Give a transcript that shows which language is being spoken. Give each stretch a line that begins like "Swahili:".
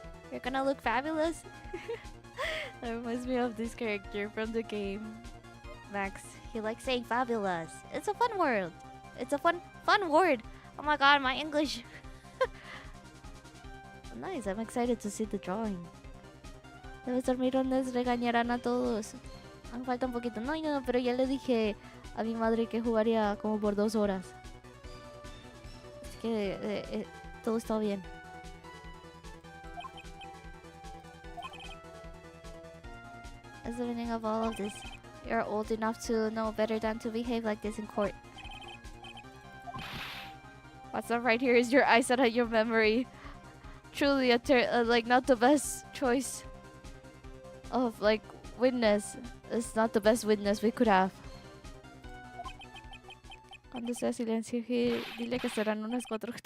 English: You're gonna look fabulous. That reminds me of this character from the game, Max. He likes saying fabulous. It's a fun word. It's a fun word. Oh my god, my English. Nice, I'm excited to see the drawing.
Spanish: Debes dormir o les regañarán a todos. Aún falta un poquito. No, pero ya le dije a mi madre que jugaría como por 2 horas. Así que todo está bien.
English: That's the meaning of all of this. You're old enough to know better than to behave like this in court. What's up right here is your eyesight and your memory. Truly like not the best choice of like witness. It's not the best witness we could have.
Spanish: Cuando sea silencio, dile que serán unas 4.